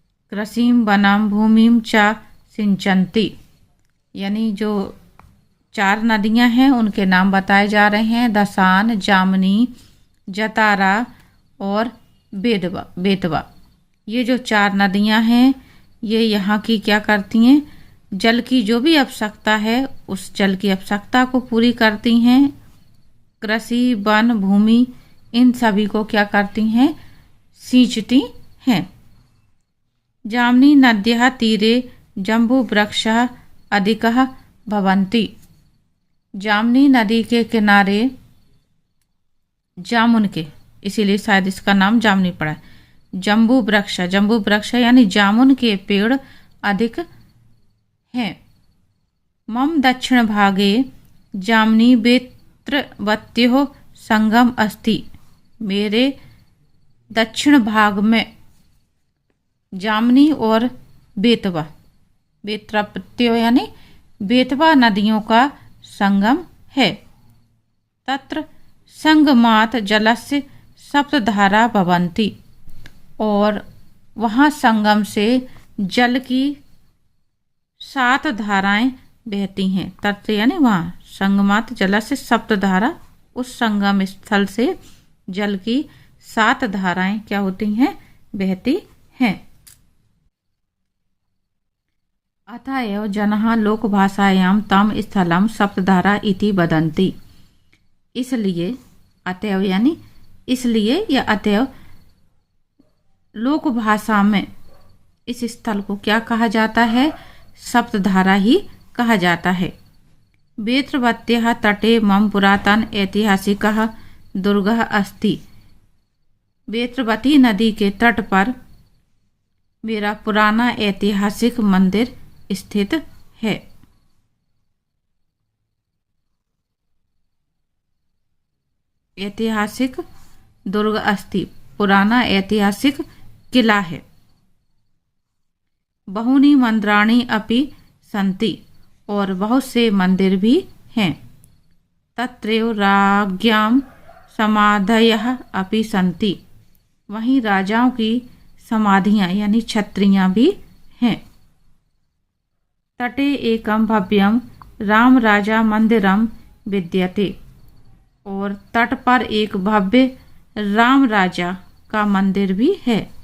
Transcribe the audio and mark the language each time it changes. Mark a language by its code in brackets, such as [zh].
[sa] कृषिं वनं भूमिं च सिंचन्ति। [hi] यानी जो 4 नदियां हैं उनके नाम बताए जा रहे हैं। दसान, जामनी, जतारा और बेतवा। ये जो 4 नदियां हैं ये यहाँ की क्या करती हैं, जल की जो भी आवश्यकता है उस जल की आवश्यकता को पूरी करती हैं। कृषि, वन, भूमि इन सभी को क्या करती हैं, सींचती हैं। [sa] जाम्नी नद्यः तीरे जम्बूवृक्षः अधिकः भवन्ति। [hi] जामनी नदी के किनारे जामुन के, इसीलिए शायद इसका नाम जामनी पड़ा है। जम्बू वृक्ष यानी जामुन के पेड़ अधिक हैं। [sa] मम दक्षिण भागे जामनी बेत्रवत्योः संगम अस्ति। [hi] मेरे दक्षिण भाग में जामनी और बेतवा यानी बेतवा नदियों का संगम है। [sa] तत्र संगमात जलस्य सप्तधारा भवन्ति। [hi] और वहाँ संगम से जल की 7 धाराएं बहती हैं। तत्र यानी वहाँ [sa] संगमात जलस्य सप्तधारा, [hi] उस संगम स्थल से जल की 7 धाराएं क्या होती हैं, बहती हैं। [sa] अतः एव जनाः लोकभाषायां तं स्थलं सप्तधारा इति वदन्ति। [hi] इसलिए अतएव यानी इसलिए या अतएव लोक भाषा में इस स्थल को क्या कहा जाता है, सप्तधारा ही कहा जाता है। [sa] बेत्रवत्याः तटे मम पुरातन ऐतिहासिकः दुर्गः अस्ति। [hi] बेत्रवती नदी के तट पर मेरा पुराना ऐतिहासिक मंदिर स्थित है। [sa] ऐतिहासिक दुर्ग अस्ति, [hi] पुराना ऐतिहासिक किला है। [sa] बहुनी मंदिराणि अपि सन्ति, [hi] और बहुत से मंदिर भी हैं। [sa] तत्रैव राज्ञां समाधयः अपि सन्ति। [hi] वहीं राजाओं की समाधियां यानी छत्रियां भी हैं। [sa] तटे एकं भव्यं राम राजा मंदिरम विद्यते। [hi] और तट पर एक भव्य राम राजा का मंदिर भी है।